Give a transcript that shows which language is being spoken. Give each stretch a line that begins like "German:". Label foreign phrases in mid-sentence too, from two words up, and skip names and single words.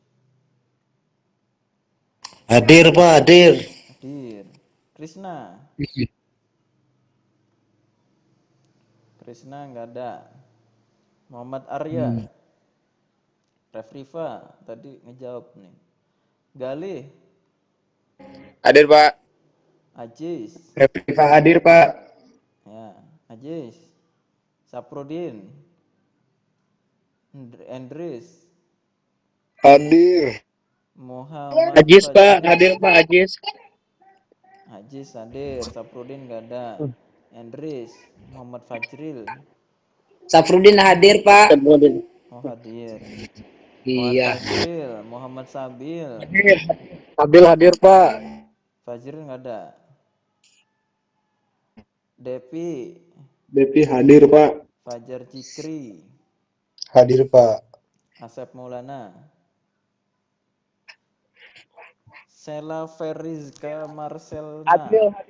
Indonesian: Hadir Pak, hadir. Hadir. Krisna. Krisna nggak ada. Muhammad Arya. Refriva tadi ngejawab nih. Galih. Hadir Pak. Ajis. Replifa hadir Pak. Ya, Ajis. Saprudin. Andres. Hadir. Muhammad Ajis Pak, Fajril. hadir Pak, Ajis. Ajis hadir. Saprudin nggak ada. Andres. Muhammad Fajril. Safrudin hadir, Pak. Oh hadir. Muhammad Iya. Fajril. Muhammad Sabil. Hadir hadir Pak. Fajril nggak ada. Depi. Depi hadir Pak. Fajar Cikri. Hadir Pak. Asep Maulana. Sela Ferizka Marcelina.